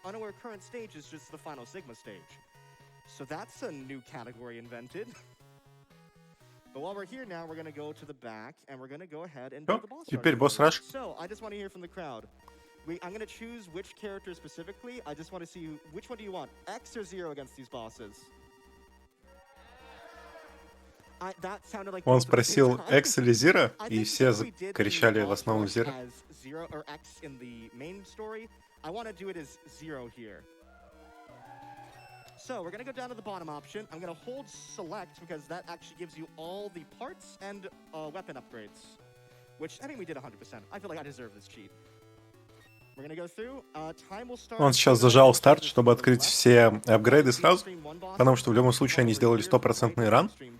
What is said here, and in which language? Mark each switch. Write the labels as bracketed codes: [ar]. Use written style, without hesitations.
[en] Unaware current stage is just the final Sigma stage. So that's a new category invented. But while we're here now, we're going to go to the back, and we're going to go ahead and do the boss [ru] Теперь [en] rush. [ru] босс раш. [en] So, I just want to hear from the crowd. I'm going to choose which character specifically. I just want to see which one do you want, X or 0 against these bosses? That sounded like [ru] Он спросил X или Zero, и все кричали в основном Zero. [en] Zero or X in the main story. I want to do it as 0 here. So we're going to go down to the bottom option. I'm going to hold select because that actually gives you all the parts and weapon upgrades. Which, I mean, we did 100%. I feel like I deserve this cheat. We're going to go through. Time will start. [ru] Он сейчас зажал старт, чтобы открыть все апгрейды сразу, потому что в любом случае они сделали 100% ран.